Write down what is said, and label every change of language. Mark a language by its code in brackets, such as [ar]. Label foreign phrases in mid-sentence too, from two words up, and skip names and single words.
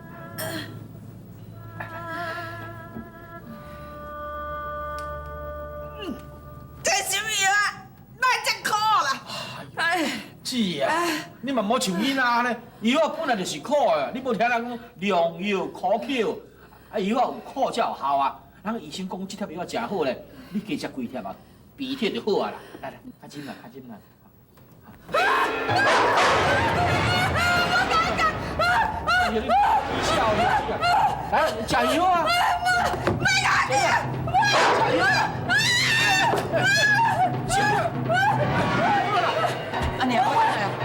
[nan] 这什么药啊？哪会这苦啦？哎，姐啊，你嘛莫像囡仔呢，药本来就是苦的，你无听人讲良药苦口，啊药有苦才有效啊。人医生讲这贴药食好咧，你加食几贴啊，鼻涕就好啊啦。来来，较紧啦，较紧啦。你笑你来加油啊！加油！阿娘，我来啊！